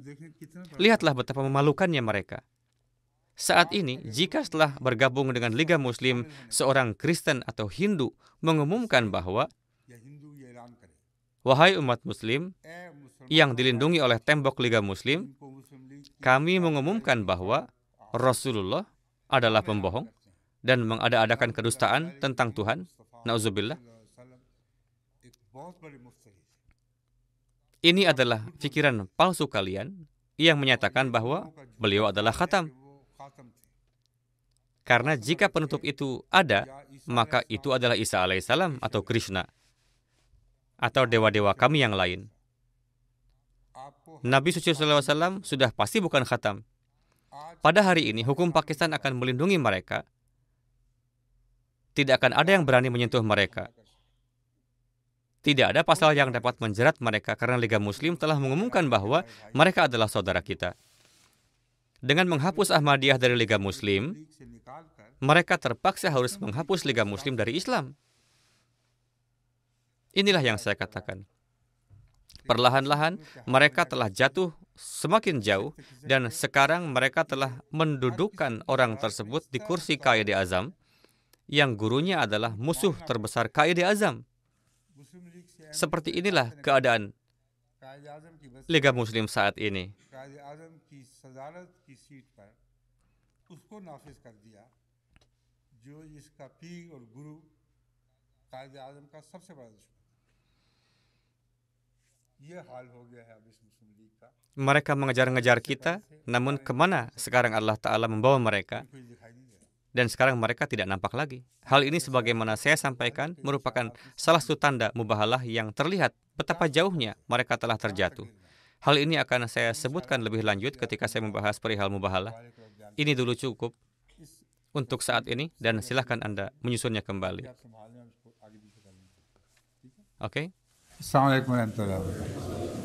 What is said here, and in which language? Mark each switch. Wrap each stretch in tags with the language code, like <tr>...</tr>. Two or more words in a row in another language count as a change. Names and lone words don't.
<id>Lihatlah betapa memalukannya mereka. Saat ini, jika setelah bergabung dengan Liga Muslim, seorang Kristen atau Hindu mengumumkan bahwa, wahai umat Muslim yang dilindungi oleh tembok Liga Muslim, kami mengumumkan bahwa Rasulullah adalah pembohong dan mengada-adakan kedustaan tentang Tuhan, na'udzubillah. Ini adalah pikiran palsu kalian yang menyatakan bahwa beliau adalah khatam.</id> <ur>خاتم تھے.</ur> <id>Karena jika penutup itu ada, maka itu adalah Isa alaihissalam atau Krishna atau dewa-dewa kami yang lain.</id> <ur>आपको</ur> <id>Nabi suci SAW sudah pasti bukan khatam. Pada hari ini, hukum Pakistan akan melindungi mereka. Tidak akan ada yang berani menyentuh mereka. Tidak ada pasal yang dapat menjerat mereka karena Liga Muslim telah mengumumkan bahwa mereka adalah saudara kita. Dengan menghapus Ahmadiyah dari Liga Muslim,</id> <ur>لیگ سے نکال کر</ur> <id>mereka terpaksa harus menghapus Liga Muslim dari Islam. Inilah yang saya katakan. Perlahan-lahan mereka telah jatuh semakin jauh dan sekarang mereka telah mendudukkan orang tersebut di kursi Qaid-e-Azam yang gurunya adalah musuh terbesar Qaid-e-Azam.</id> <ur>مسلم لیگ سے</ur> <id>Seperti inilah keadaan</id> <ur>قائد اعظم کی بس</ur> <id>Liga Muslim saat ini.</id> <ur>قائد اعظم کی صدارت کی سیٹ پر اس کو نافذ کر دیا جو اس کا پیر اور گرو قائد اعظم کا سب سے بڑا دشمن. یہ حال ہو گیا ہے اب اس مسلم لیگ کا.</ur> <id>Mereka mengejar-ngejar kita, namun kemana sekarang Allah Ta'ala membawa mereka?</id> <ur>کوئی دکھائی نہیں دے رہا.</ur> <id>Dan sekarang mereka tidak nampak lagi. Hal ini sebagaimana saya sampaikan merupakan salah satu tanda mubahalah yang terlihat betapa jauhnya mereka telah terjatuh. Hal ini akan saya sebutkan lebih lanjut ketika saya membahas perihal mubahalah. Ini dulu cukup untuk saat ini dan silahkan Anda menyusunnya kembali.</id> <ur>آپ سنبھالنے اور اس کو آگے پیچھے کر لیں.</ur> <id>Oke?</id> <ar>السلام علیکم ورحمۃ اللہ وبرکاتہ.</ar>